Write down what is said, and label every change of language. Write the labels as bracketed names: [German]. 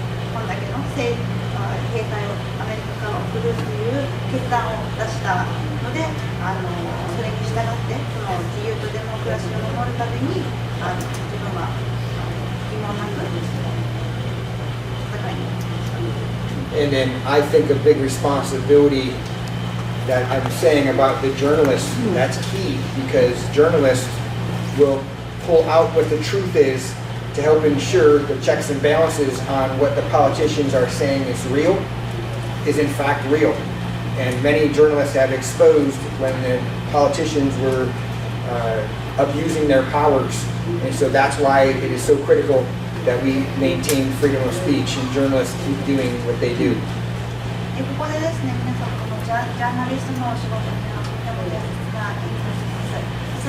[Japanese] こんだけの兵隊をアメリカから送るという決断を出したので、それに従ってその自由とデモクラシーを守るために自分は疑問なく戦いに行きました。 [English] And then I think a big responsibility that I'm saying about the journalists, that's key, because journalists will pull out what the truth is to help ensure the checks and balances on what the politicians are saying is real, is in fact real. And many journalists have exposed when the politicians were abusing their powers. And so that's why it is so critical that we maintain freedom of speech and journalists keep doing what they do. [Japanese] ここでですね、皆さんこのジャーナリストのお仕事というのはとても大切な意味があります。